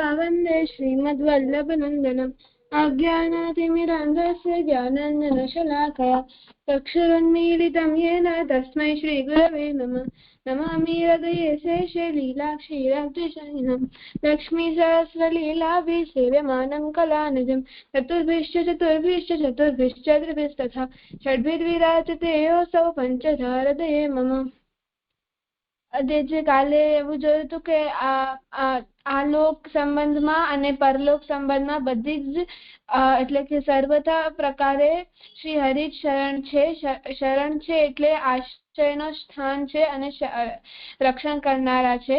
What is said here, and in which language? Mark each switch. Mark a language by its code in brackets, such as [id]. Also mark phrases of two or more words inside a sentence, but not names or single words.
[sa] वन्दे श्रीमद्वल्लभनन्दनम् अज्ञानातिमिरान्धस्य ज्ञानाञ्जनशलाकया चक्षुरुन्मीलितं येन तस्मै श्रीगुरवे नमः नमामि हृदये शेषे लीलाक्षीराब्धिशयनं लक्ष्मीसहस्रलीलाभिः सेव्यमानं कलानिधिं चतुर्भिश्च त्रिभिस्तथा षड्भिर्विराजते योऽसौ पञ्चधा हृदये मम। [gu] આજે કાલે એવું જોયું હતું કે આ લોક સંબંધમાં અને પરલોક સંબંધમાં બધી જ એટલે કે સર્વથા પ્રકારે શ્રી હરિ શરણ છે. શરણ છે એટલે આશ્રયનો સ્થાન છે અને રક્ષણ કરનારા છે.